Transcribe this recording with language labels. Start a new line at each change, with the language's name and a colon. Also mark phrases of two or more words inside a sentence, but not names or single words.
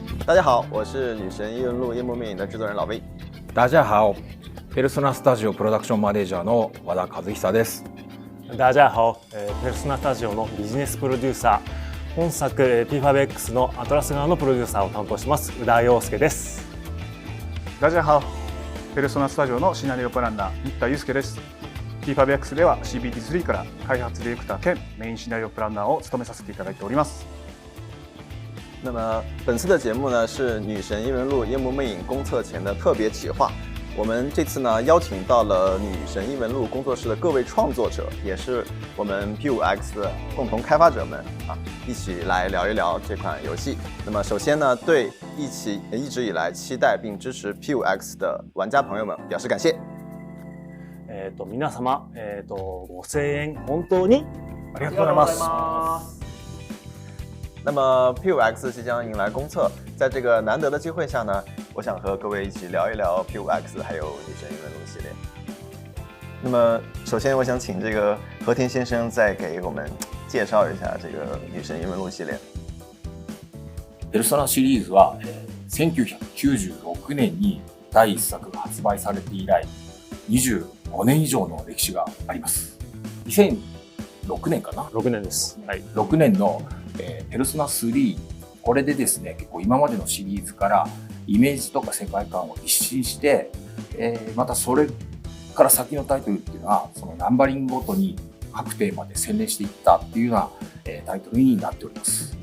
Chinese: 大家好，我是女神异闻录夜幕魅影的制作人老魏。大家好、
Japanese: ペルソナスタジオプロダクションマネージャーの和田和久です。
Chinese: 大家好、
Japanese: ペルソナスタジオのビジネスプロデューサー、本作 P5X のアトラス側のプロデューサーを担当します宇田陽介です。
Chinese: 大家好、
Japanese: ペルソナスタジオのシナリオプランナー新田祐介です。P5X では CBT3 から開発ディレクター兼メインシナリオプランナーを務めさせていただいております。
Chinese: 那么本次的节目呢是女神异闻录夜幕魅影公测前的特别企划。我们这次呢邀请到了女神异闻录工作室的各位创作者，也是我们 P5X 的共同开发者们一起来聊一聊这款游戏。那么首先呢，对一直以来期待并支持 P5X 的玩家朋友们表示感谢。
Japanese: 皆様、ご声援本当にありがとうございます。
Chinese: 那么 P5X 即将迎来公测，在这个难得的机会下呢，我想和各位一起聊一聊 P5X 还有女神异闻录系列。那么首先我想请这个和田先生再给我们介绍一下这个女神异闻录系列。
Japanese: ペルソナシリーズは1996年に第1作が発売されて以来25年以上の歴史があります。2006年かな 6年です、はい、 6年のペルソナ3、これでですね、結構今までのシリーズからイメージとか世界観を一新して、またそれから先のタイトルっていうのは、そのナンバリングごとに各テーマで洗練していったっていうようなタイトルになっております